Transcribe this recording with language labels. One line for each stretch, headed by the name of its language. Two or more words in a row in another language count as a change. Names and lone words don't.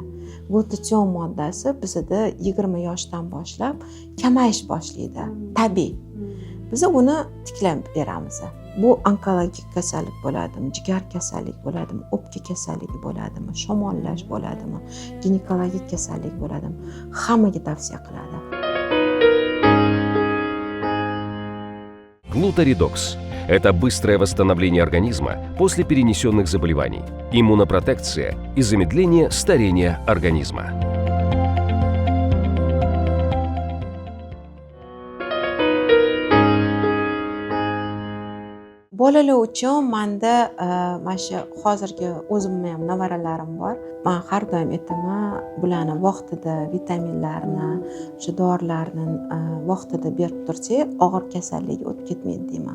Uzbek: Glutathion moddasi bizda 20 yoshdan boshlab kamayish boshlaydi, tabiiy. Biz uni tiklab beramiz. Bu onkologik kasallik bo'ladimi, jigar kasalligi bo'ladimi, o'pka kasalligi bo'ladimi, shamollash bo'ladimi, ginekologik kasallik bo'ladimi, hammaga tavsiya qiladi.
Russian: Глутаридокс – это быстрое восстановление организма после перенесенных заболеваний, иммунопротекция и замедление старения организма.
Uzbek: Bolalar uchun menda mana shu hozirgi o'zimning ham nevaralarim bor. Men har doim aytaman, bularni vaqtida vitaminlarni, shu dorilarni vaqtida berib tursak, og'ir kasallik o'tib ketmaydi deyman.